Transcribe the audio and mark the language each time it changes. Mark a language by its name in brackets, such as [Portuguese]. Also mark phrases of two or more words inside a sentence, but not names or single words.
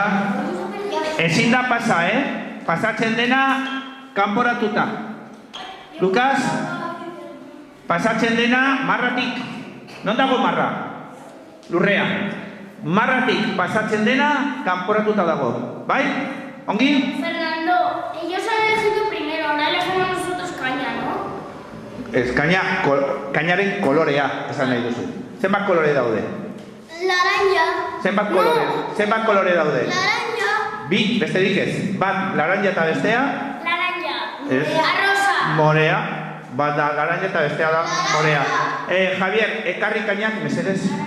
[Basque] Ezin da pasa, Pasatzen dena, kanporatuta. Lucas, pasatzen dena, marratik. Non dago marra? Lurrean. Marratik pasatzen dena, kanporatuta dago. Bai? Ongi? [Spanish] Fernando, ellos han elegido primero, ahora elegimos nosotros caña, ¿no? [Basque] Ez, kainaren kolorea, esan nahi duzu. Zenbat kolore daude? Laranja. Zenbat kolore daude? Laranja. Bi, besterik ez. Bat, laranja eta bestea? Laranja. Ez. Rosa. Morea. Bat da laranja eta bestea da morea. Javier, ekarri kainak, mesedez.